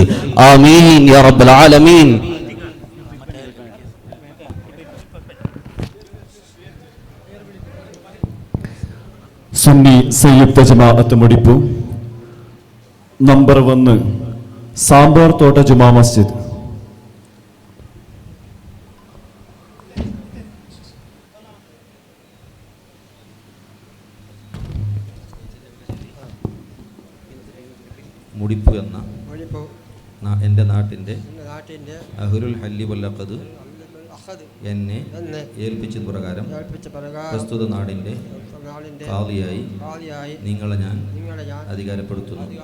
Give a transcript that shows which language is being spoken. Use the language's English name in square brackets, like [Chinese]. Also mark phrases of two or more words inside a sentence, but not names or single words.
[Arabic] آمين يا رب العالمين. [Kannada] ಸುನ್ನಿ ಸಂಯುಕ್ತ ಜಮಾಅತ್ ಮುಡಿಪು ನಂಬರ್ 1 ಸಾಂಬಾರ್ ತೋಟ ಜುಮಾ ಮಸ್ಜಿದ್. [Malayalam] മുടിപ്പ് എന്ന എൻ്റെ നാട്ടിൻ്റെ [Arabic] أهل الحل والعقد [Malayalam] എന്നെ ഏൽപ്പിച്ചത് പ്രകാരം പ്രസ്തുത നാടിൻ്റെ ഖാദിയായി നിങ്ങളെ ഞാൻ അധികാരപ്പെടുത്തുന്നു.